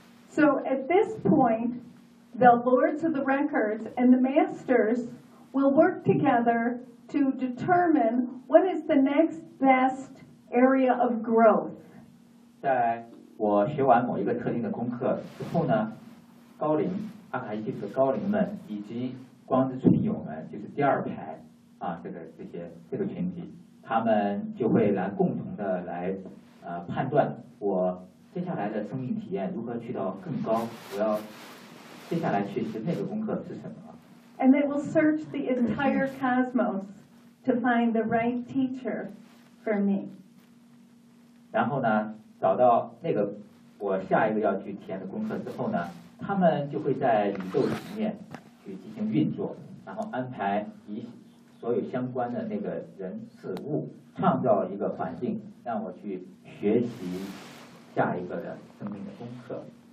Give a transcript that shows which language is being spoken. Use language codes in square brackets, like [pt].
[en] So at this point the lords of the records and the masters will work together to determine what is the next best area of growth. [zh] 在我学完某一个特定的功课之后呢，高龄阿卡西记录的高龄们以及光之存友们，就是第二排啊，这个群体，他们就会来共同的来判断我接下来的生命体验如何去到更高，我要接下来学习的那个功课是什么。 [en] And they will search the entire cosmos to find the right teacher for me. [zh] 然后呢？找到那个我下一个要去体验的功课之后呢，他们就会在宇宙层面去进行运作，然后安排以所有相关的那个人事物，创造一个环境让我去学习下一个的生命的功课。